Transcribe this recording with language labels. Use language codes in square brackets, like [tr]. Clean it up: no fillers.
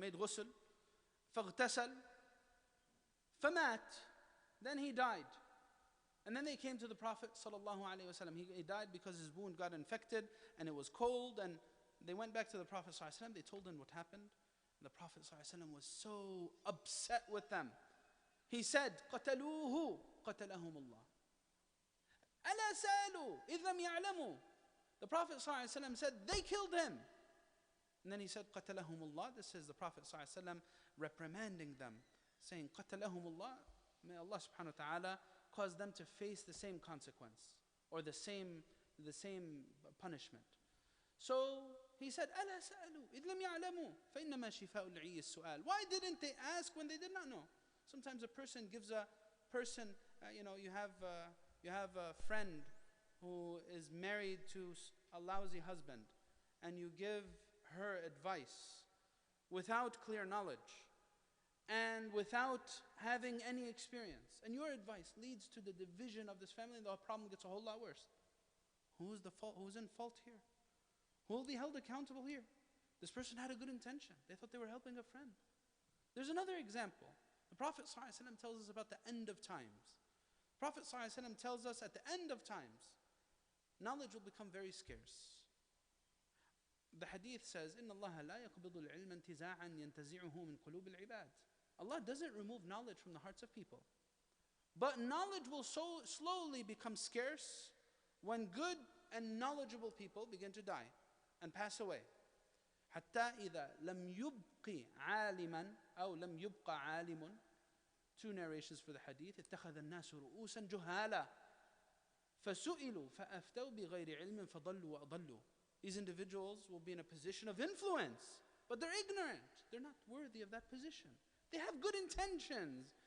[en] He made ghusl. [ar] فاغتسل. فمات. [en] Then he died. And then they came to the Prophet ﷺ. He died because his wound got infected and it was cold. And they went back to the Prophet ﷺ. They told him what happened. And the Prophet ﷺ was so upset with them. He said, [ar] قتلوه قتلهم الله. ألا سألوا إذ لم يعلموا. [en] The Prophet ﷺ said, they killed him. And then he said, [ar] قتلهم الله. [en] This is the Prophet ﷺ reprimanding them, saying, [ar] قتلهم الله. [en] May Allah subhanahu wa ta'ala cause them to face the same consequence or the same punishment. So he said, [ar] ألا سألوا إذ لم يعلموا فإنما شفاء العي السؤال. [en] Why didn't they ask when they did not know? Sometimes a person gives a person, you have a friend who is married to a lousy husband, and you give her advice without clear knowledge and without having any experience, and your advice leads to the division of this family, and the problem gets a whole lot worse. Who's in fault here? Who will be held accountable here? This person had a good intention. They thought they were helping a friend. There's another example. The Prophet ﷺ tells us about the end of times. The Prophet ﷺ tells us at the end of times, knowledge will become very scarce. The hadith says, [ar] إِنَّ اللَّهَ لَا يَقْبِضُ الْعِلْمَ انْتِزَاعًا يَنْتَزِعُهُ مِنْ قُلُوبِ الْعِبَادِ. [en] Allah doesn't remove knowledge from the hearts of people. But knowledge will so slowly become scarce when good and knowledgeable people begin to die and pass away. [ar] حتى إذا لم يبق عالما أو لم يبق عالم. [en] 2 narrations for the hadith. [ar] اتخذ الناس رؤوسا جهالا فسئلوا فأفتوا بغير علم فضلوا وأضلوا. [en] These individuals will be in a position of influence, but they're ignorant. They're not worthy of that position. They have good intentions.